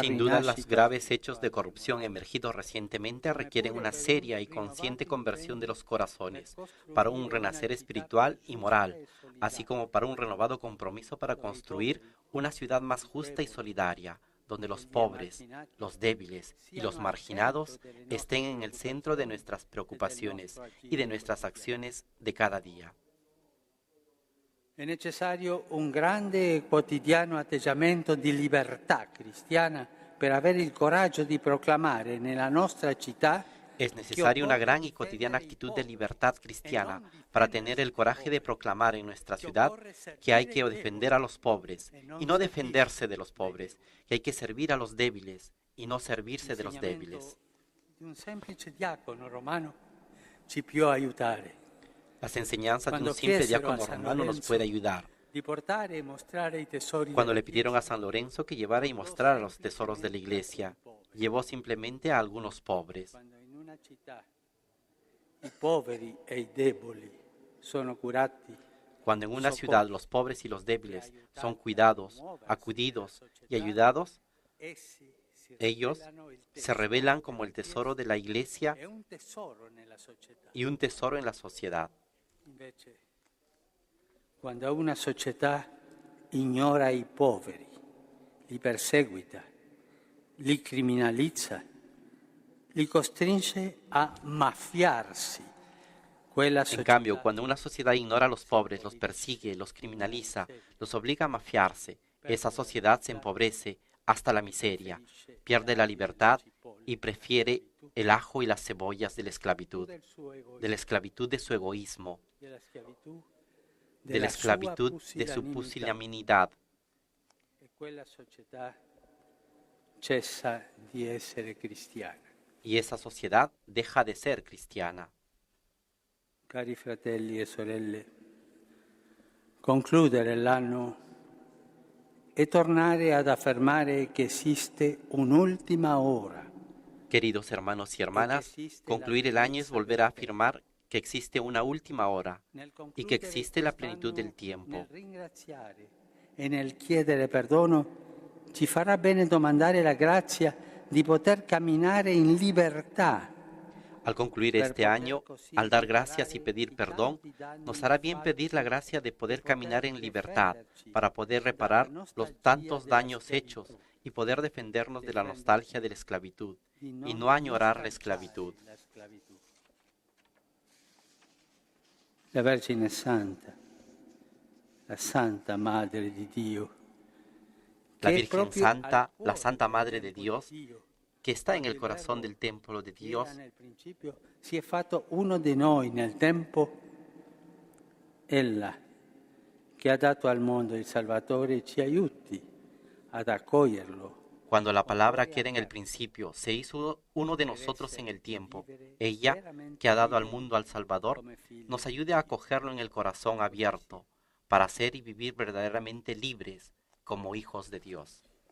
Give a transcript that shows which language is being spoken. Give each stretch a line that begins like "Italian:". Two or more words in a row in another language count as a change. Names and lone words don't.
Spanish: Sin duda, los
Italian: rinascita
Spanish: graves hechos de
Italian: spirituale.
Spanish: corrupción emergidos recientemente
Italian: Come
Spanish: requieren
Italian: pure
Spanish: una
Italian: per un
Spanish: seria y consciente
Italian: rinnovato
Spanish: conversión de
Italian: impegno
Spanish: los
Italian: per
Spanish: corazones para un
Italian: costruire una
Spanish: renacer
Italian: città più
Spanish: espiritual y
Italian: giusta
Spanish: moral,
Italian: e
Spanish: así
Italian: solidale,
Spanish: como para un renovado compromiso para
Italian: dove i
Spanish: construir
Italian: poveri,
Spanish: una ciudad más
Italian: i
Spanish: justa y
Italian: deboli
Spanish: solidaria, donde
Italian: e
Spanish: los
Italian: gli
Spanish: pobres,
Italian: emarginati
Spanish: los débiles y
Italian: siano
Spanish: los
Italian: al centro
Spanish: marginados
Italian: delle nostre
Spanish: estén en el centro de
Italian: preoccupazioni
Spanish: nuestras
Italian: e del
Spanish: preocupaciones
Italian: nostro
Spanish: y de
Italian: agire
Spanish: nuestras
Italian: quotidiano.
Spanish: acciones de cada día.
Italian: È necessario un grande e quotidiano atteggiamento di libertà cristiana per avere il coraggio di proclamare nella nostra città
Spanish: Es
Italian: che
Spanish: necesaria una
Italian: occorre
Spanish: gran y cotidiana
Italian: difendere i
Spanish: actitud de
Italian: poveri
Spanish: libertad
Italian: e
Spanish: cristiana
Italian: non
Spanish: para tener
Italian: difendersi
Spanish: el
Italian: dai
Spanish: coraje de
Italian: poveri,
Spanish: proclamar en nuestra
Italian: che
Spanish: ciudad
Italian: occorre
Spanish: que hay
Italian: servire
Spanish: que
Italian: i
Spanish: defender
Italian: deboli
Spanish: a los pobres
Italian: e
Spanish: y
Italian: non
Spanish: no
Italian: servirsi
Spanish: defenderse de los
Italian: dei
Spanish: pobres,
Italian: deboli.
Spanish: que hay que servir a los débiles y no servirse de los débiles.
Italian: L'insegnamento di un semplice diacono romano ci può aiutare.
Spanish: Las enseñanzas de un
Italian: Quando
Spanish: simple
Italian: chiesero a
Spanish: diácono
Italian: San
Spanish: romano nos puede
Italian: Lorenzo
Spanish: ayudar.
Italian: di portare e mostrare i tesori
Spanish: Cuando
Italian: della
Spanish: le pidieron a
Italian: Chiesa,
Spanish: San Lorenzo que llevara y
Italian: mandò
Spanish: mostrara los tesoros de la
Italian: semplicemente alcuni
Spanish: iglesia,
Italian: poveri.
Spanish: llevó simplemente a algunos pobres.
Italian: Quando in una città i poveri e i deboli sono curati,
Spanish: Cuando en una ciudad los pobres y los débiles son cuidados, acudidos y ayudados,
Italian: essi si
Spanish: ellos
Italian: rivelano il
Spanish: se revelan como el
Italian: della tesoro Chiesa
Spanish: de la iglesia
Italian: e un tesoro nella società.
Spanish: y un tesoro en la sociedad.
Italian: Invece, quando una società ignora i poveri, li perseguita, li criminalizza, li costringe a maffiarsi, quella
Spanish: En cambio,
Italian: società
Spanish: cuando una sociedad ignora a los pobres, los persigue, los criminaliza, los obliga a mafiarse, esa sociedad se empobrece hasta la miseria, pierde la libertad y prefiere el ajo y las cebollas de la esclavitud de su egoísmo, de la esclavitud de su pusilanimidad.
Italian: e quella società cessa di essere cristiana.
Spanish: Y esa sociedad deja de ser cristiana.
Italian: Cari fratelli e sorelle, concludere l'anno e tornare ad affermare che esiste un'ultima ora.
Spanish: Queridos hermanos y hermanas, concluir el año es volver a afirmar que existe una última hora y que existe la plenitud del tiempo.
Italian: Nel ringraziare e nel chiedere perdono ci farà bene domandare la grazia di poter camminare in libertà.
Spanish: Al concluir este año, al dar gracias y pedir perdón, nos hará bien pedir la gracia de poder caminar en libertad para poder reparar los tantos daños hechos y poder defendernos de la nostalgia de la esclavitud y no añorar la esclavitud.
Italian: La Vergine Santa, la Santa Madre di Dio,
Spanish: La Virgen Santa, la Santa Madre de Dios, que está en el corazón del templo de Dios,
Italian: nel principio si è fatto uno di noi nel tempo, ella che ha dato al mondo il Salvatore ci aiuti ad accoglierlo.
Spanish: cuando la palabra que era en el principio se hizo uno de nosotros en el tiempo, ella, que ha dado al mundo al Salvador, nos ayude a acogerlo en el corazón abierto, para ser y vivir verdaderamente libres como hijos de Dios.